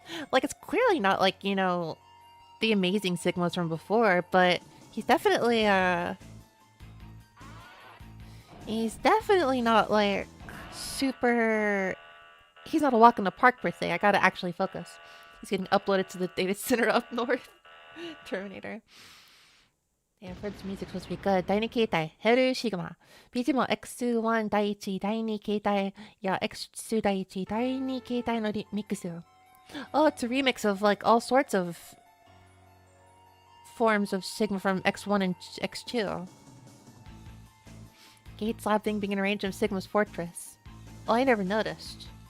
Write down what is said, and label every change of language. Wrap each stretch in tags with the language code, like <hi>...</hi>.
<en>Like, it's clearly not, like, you know, the amazing Sigmas from before, but he's definitely, he's definitely not, like, super... He's not a walk in the park, per se. I gotta actually focus. He's getting uploaded to the data center up north. Terminator. Yeah, I've heard the music's supposed to be good.</en> <ja>第2形態、ヘルシグマ。 BGM も X1 第1、第2形態や X2 第1、第2形態のミックス。</ja> <en>Oh, it's a remix of like all sorts of forms of Sigma from X1 and X2. Gate slab thing being arranged in Sigma's fortress. Oh, I never noticed.</en>